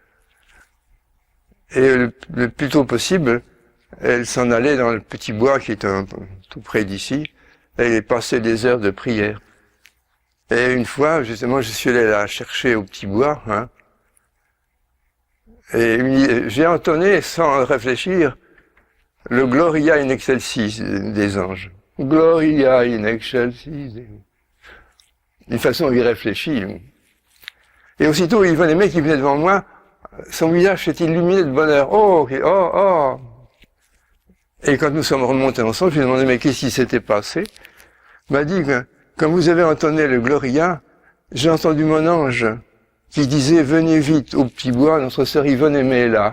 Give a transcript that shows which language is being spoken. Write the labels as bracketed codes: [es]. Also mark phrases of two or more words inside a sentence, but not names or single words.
[fr] Et le plus tôt possible, elle s'en allait dans le petit bois qui est tout près d'ici, et passer des heures de prière. Et une fois, justement, je suis allé la chercher au Petit Bois, hein, et j'ai entonné, sans réfléchir, le [la] Gloria in excelsis [fr] des anges. [la] Gloria in excelsis. [fr] D'une façon irréfléchie. Et aussitôt, il venait, mec qui venait devant moi, son visage s'est illuminé de bonheur. Oh, oh, oh. Et quand nous sommes remontés ensemble, je lui ai demandé, mais qu'est-ce qui s'était passé? Il m'a dit que, quand vous avez entonné le Gloria, j'ai entendu mon ange qui disait, venez vite au Petit Bois, notre sœur Yvonne Aimée est là.